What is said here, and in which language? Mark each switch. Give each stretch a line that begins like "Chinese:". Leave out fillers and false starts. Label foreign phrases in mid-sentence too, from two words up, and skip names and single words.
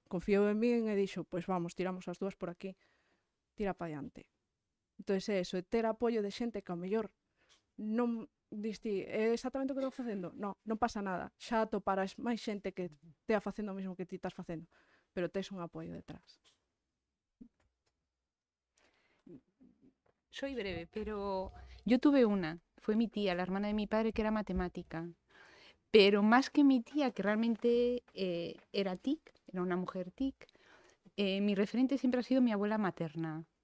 Galician: Confiou en min e dixo, pois vamos, tiramos as dúas por aquí. Tira pa diante. Entón é eso, é ter apoio de xente que ao mellor non diste, é exactamente o que estou facendo? Non pasa nada. Xa atoparás máis xente que tea facendo o mesmo que ti estás facendo, pero tes un apoio detrás.
Spanish: Soy breve, pero yo tuve una. Fue mi tía, la hermana de mi padre, que era matemática. Pero más que mi tía, que realmente era TIC, era una mujer TIC, mi referente siempre ha sido mi abuela materna.